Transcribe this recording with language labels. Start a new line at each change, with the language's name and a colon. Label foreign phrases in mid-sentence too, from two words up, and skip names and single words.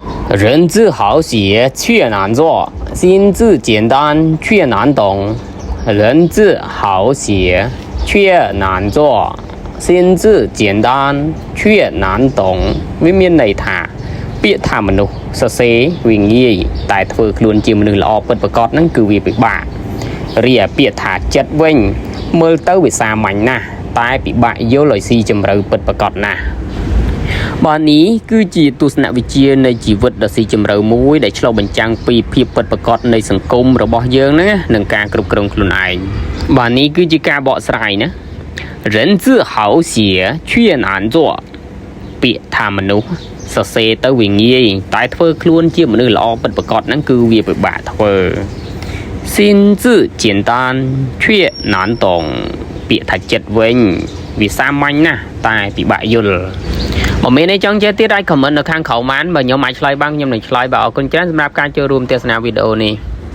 Chinese: 人字好写却难做，心字简单却难懂。人字好写却难做，心字简单却难懂
Khmer: ไม่មានន័យថាពាក្យថាមនុស្សសរសេរវាងាយតែធ្វើខ្លួនជាមនុស្សល្អពិតប្រាកដហ្នឹងគឺវាពិបាករី ឯពាក្យថាចិត្តវិញមើលទៅវាសាមញ្ញណាស់តែពិបាកយល់ឲ្យស៊ីជម្រៅពិតប្រាកដណាស់បាទនេះគឺជាទស្សនវិ ជ្ជានៃជីវិតដ៏ស៊ីជម្រៅមួយដែលឆ្លុះបញ្ចាំងពីភាពពិតប្រាកដនៃសង្គមរបស់យើងហ្នឹងនិង ការគ្រប់គ្រងខ្លួនឯងបាទនេះគឺជាការបកស្រាយណា
Chinese: 人字好写却难做
Khmer: ពាក្យថាមនុស្សសរសេរទៅវាងាយតែធ្វើខ្លួនជាមនុស្សល្អពិតប្រាកដហ្នឹងគឺវាពិបាកធ្វើ
Chinese: 心字简单却难懂
Khmer: ពាក្យថាចិត្តវិញវាសាមញ្ញណាស់តែពិបាកយល់បើមានអីចង់ចេះទៀតអាចខមមិននៅខាងក្រោមបានបើខ្ញុំអាចឆ្លើយបានខ្ញុំនឹងឆ្លើយបាទអរគុណច្រើនសម្រាប់ការចូលរួមទស្សនាវីដេអូនេះ